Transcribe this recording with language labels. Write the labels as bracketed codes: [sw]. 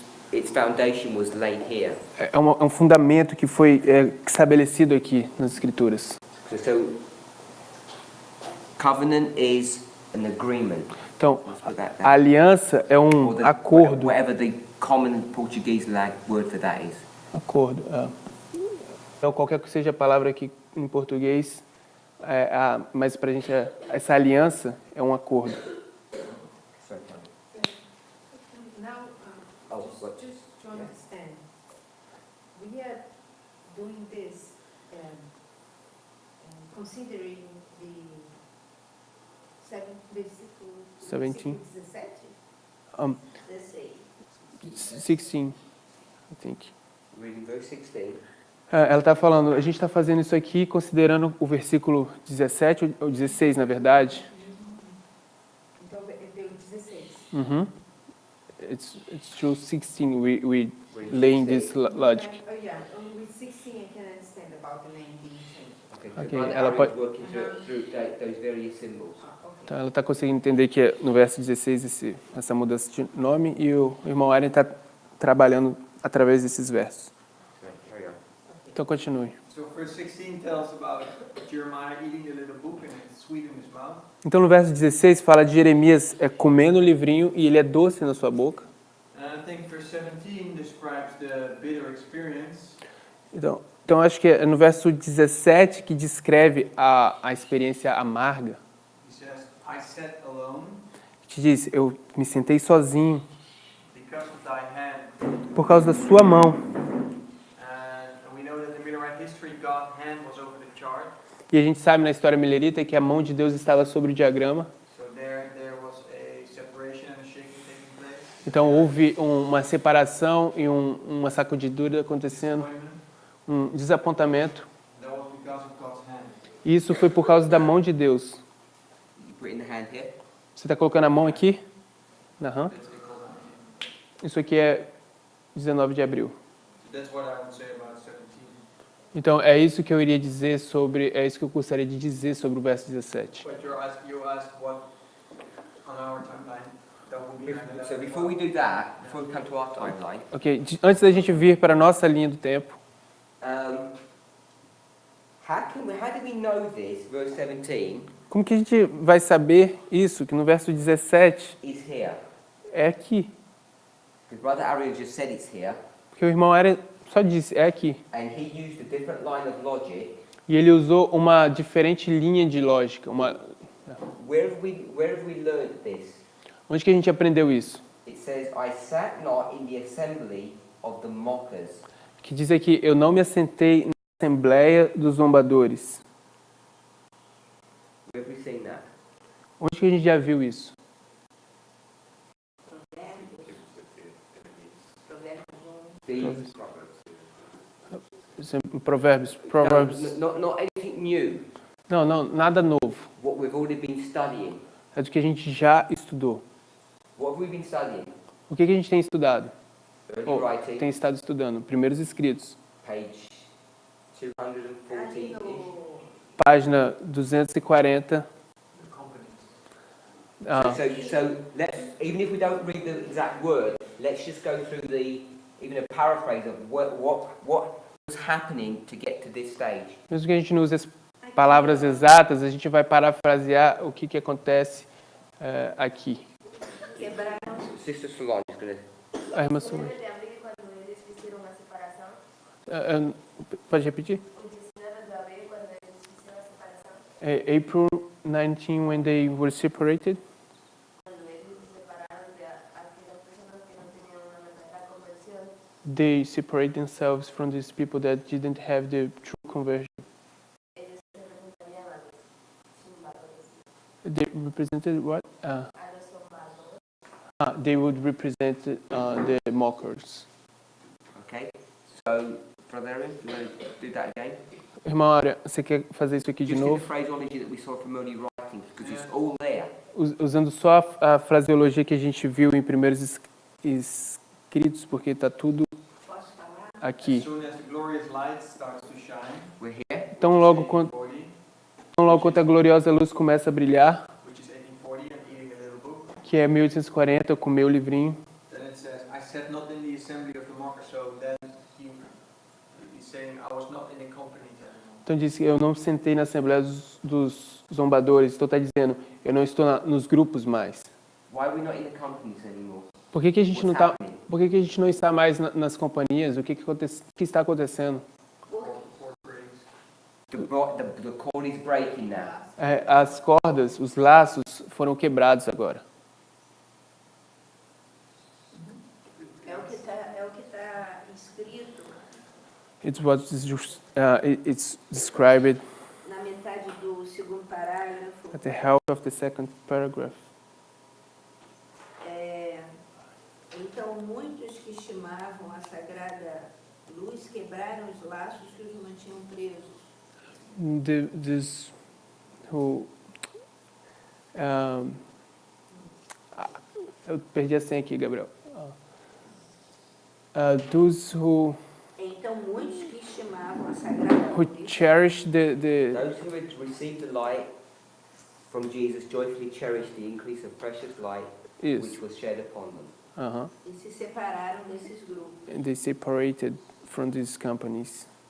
[en] Its foundation was laid here. [pt] É um fundamento que foi estabelecido aqui nas Escrituras. [en] So covenant is an agreement. [pt] Então, a aliança é um acordo. [en] Whatever the common Portuguese word for that is. [pt] Acordo. Então, qualquer que seja a palavra aqui em português, mas para a gente, essa aliança é um acordo. [en] Now, just to understand, we have doing this, considering the versículo 17. 17? 16. 16, I think. Reading verse 16. [pt] Ela está falando, a gente está fazendo isso aqui considerando o versículo 17, ou 16, na verdade. Então, deu 16. Uhum. [en] It's through 16 we laying this logic. Oh, yeah. With 16, I can understand about the name being changed. Okay, Okay, Brother [pt] ela [en] Aaron [pt] pode- [en] is working through those various symbols. Okay. [pt] Então ela está conseguindo entender que no verso 16 essa mudança de nome e o irmão Aaron está trabalhando através desses versos. [en] Okay, carry on. [pt] Então continue. [en] So verse 16 tells about Jeremiah eating the little book and it's sweet in his mouth. [pt] Então no verso 16 fala de Jeremias comendo o livrinho e ele é doce na sua boca. [en] And I think verse 17 describes the bitter experience. [pt] Então acho que é no verso 17 que descreve a experiência amarga. [en] He says, I sat alone [pt] Que diz, eu me sentei sozinho [en] because of thy hand. [pt] por causa da sua mão. [en] And we know that in Millerite history, God's hand was over the chart. [pt] E a gente sabe na história milerita que a mão de Deus estava sobre o diagrama. [en] So there was a separation and a shaking taking place. [pt] Então houve uma separação e uma sacudidura acontecendo, [en] Disappointment. [pt] um desapontamento. [en] That was because of God's hand. [pt] E isso foi por causa da mão de Deus. [en] You put in the hand here. [pt] Você está colocando a mão aqui? Aham. [en] That's equal to- [pt] Isso aqui é 19 de abril. [en] That's what I would say about 17. [pt] Então é isso que eu iria dizer sobre, é isso que eu gostaria de dizer sobre o verso 17. [en] But you asked what on our timeline that would be kind of So before we do that, before we come to our timeline, [pt] Ok, antes da gente vir para a nossa linha do tempo, [en] how do we know this? Verse 17 [pt] como que a gente vai saber isso, que no verso 17 [en] is here. [pt] é aqui? [en] Because Brother Ariel just said it's here, [pt] Porque o irmão Aaron só disse, é aqui. [en] and he used a different line of logic. [pt] E ele usou uma diferente linha de lógica. [en] Where have we learned this? [pt] Onde que a gente aprendeu isso? [en] It says, I sat not in the assembly of the mockers. [pt] Que diz aqui, eu não me assentei na assembleia dos zombadores. [en] Where have we seen that? [pt] Onde que a gente já viu isso? [en] These, [pt] Provérbios. [en] not anything new. [pt] Não, nada novo. [en] What we've already been studying. [pt] É do que a gente já estudou. [en] What have we been studying? [pt] O que a gente tem estudado? [en] Early [pt] Ou [en] writing, [pt] tem estado estudando? Primeiros escritos. [en] page 214. [pt] Página 240. [en] the companies. Ah, So let's, even if we don't read the exact word, let's just go through even a paraphrase of what was happening to get to this stage. [pt] mesmo que a gente não use as palavras exatas, a gente vai parafrasear o que acontece aqui. Quebraram. [en] Sister Solange is going to... [pt] A irmã Você Solange. lembra de abril quando eles fizeram a separação? Pode repetir? O 19 de abril quando eles fizeram a separação? [en] April 19, when they were separated. [pt] Quando eles se separaram de aquelas pessoas que não tinham uma verdadeira conversão. [en] They separate themselves from these people that didn't have the true conversion. [pt] Eles representavam a zumbadores. [en] They represented what? [es] A los zumbadores. [en] They would represent the mockers. Okay? So, Brother Aaron, do you want to do that again? [pt] Irmão Área, você quer fazer isso aqui de [en] Just in the [pt] novo? [en] phraseology that we saw from early writings, because it's all there. [pt] Usando só a fraseologia que a gente viu em primeiros escritos, porque está tudo Posso falar? aqui. [en] As soon as the glorious light starts to shine, We're here. [pt] Tão logo quanto a gloriosa luz começa a brilhar, [en] which is 1840, and eating a little book, [pt] que é 1840, eu comi o livrinho. [en] then it says, I sat not in the assembly of the mockers, so then he's saying I was not in the company anymore. [pt] Então diz que eu não sentei na assembleia dos zombadores. Então está dizendo, eu não estou nos grupos mais. [en] Why are we not in the companies anymore? [pt] Por que a gente não [en] What's [pt] tá? [en] happening? [pt] Por que a gente não está mais nas companhias? O que está acontecendo? [en] Fourth grades. The cord is breaking now. [pt] As cordas, os laços foram quebrados agora. É o que tá escrito. [en] It's what is it's described [pt] na metade do segundo parágrafo. [en] at the help of the second paragraph. [pt] Então, muitos que estimavam a sagrada luz quebraram os laços que os mantinham presos. [en] This who [pt] eu perdi a senha aqui, Gabriel. [en] Those who [pt] Então, muitos que estimavam a sagrada [en] who [pt] luz [en] cherish the Those who had received the light from Jesus joyfully cherished the increase of precious light Yes. which was shed upon them. [pt] e se separaram desses grupos. [en] And they separated from these companies.